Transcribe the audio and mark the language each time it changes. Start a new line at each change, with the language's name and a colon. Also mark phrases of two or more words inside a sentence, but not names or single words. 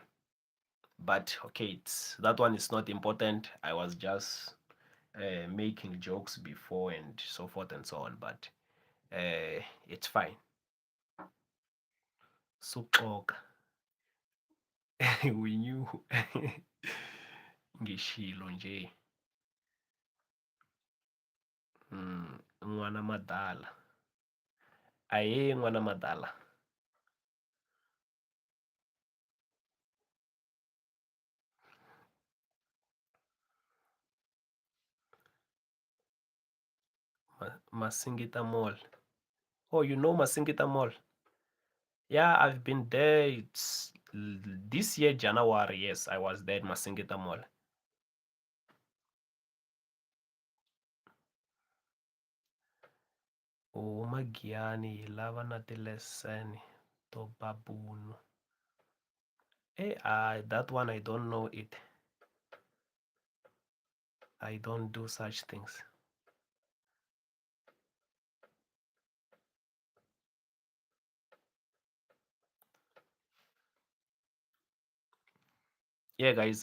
English: But okay, that one is not important. I was just making jokes before and so forth and so on, but it's fine. Suxoka. We knew.
Zulu: Ngishilo nje.
Tsonga: N'wana madala. Aye, n'wana madala. Masingita Mall.
English: Oh, you know Masingita Mall? Yeah, I've been there. It's this year, January. Yes, I was there at Masingita Mall.
Tsonga: Magiyani lava na tileseni to babunu.
English: That one I don't know it. I don't do such things. Yeah, guys.